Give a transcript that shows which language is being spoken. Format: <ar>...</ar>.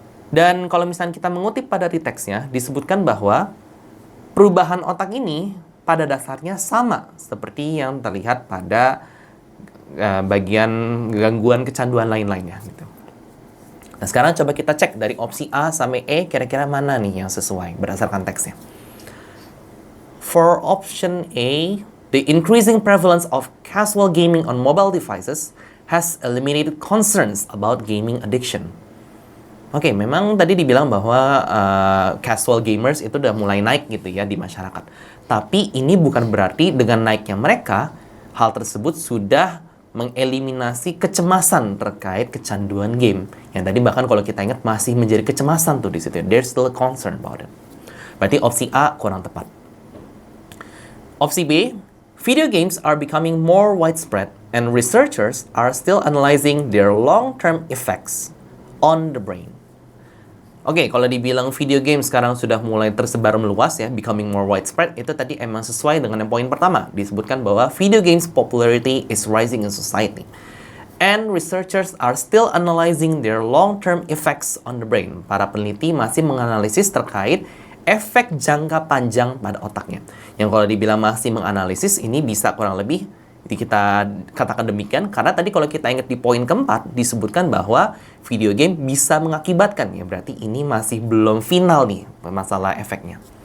<id>Dan kalau misalnya kita mengutip pada di teksnya, disebutkan bahwa perubahan otak ini pada dasarnya sama seperti yang terlihat pada bagian gangguan kecanduan lain-lainnya gitu. Nah, sekarang coba kita cek dari opsi A sampai E, kira-kira mana nih yang sesuai berdasarkan teksnya.</id> <en>For option A, the increasing prevalence of casual gaming on mobile devices has eliminated concerns about gaming addiction.</en> <id>Oke, memang tadi dibilang bahwa casual gamers itu udah mulai naik gitu ya di masyarakat. Tapi ini bukan berarti dengan naiknya mereka, hal tersebut sudah mengeliminasi kecemasan terkait kecanduan game. Yang tadi bahkan kalau kita ingat masih menjadi kecemasan tuh di situ.</id> <en>There's still a concern about it.</en> <id>Berarti opsi A kurang tepat.</id> <en>Opsi B, video games are becoming more widespread and researchers are still analyzing their long-term effects on the brain.</en> <id>Oke, kalau dibilang video game sekarang sudah mulai tersebar meluas ya,</id> <en>becoming more widespread,</en> <id>itu tadi emang sesuai dengan yang poin pertama. Disebutkan bahwa</id> <en>video games popularity is rising in society. And researchers are still analyzing their long-term effects on the brain.</en> <id>Para peneliti masih menganalisis terkait efek jangka panjang pada otaknya. Yang kalau dibilang masih menganalisis, ini bisa kurang lebih kita katakan demikian, karena tadi kalau kita ingat di poin keempat, disebutkan bahwa video game bisa mengakibatkan, ya berarti ini masih belum final nih masalah efeknya.</id>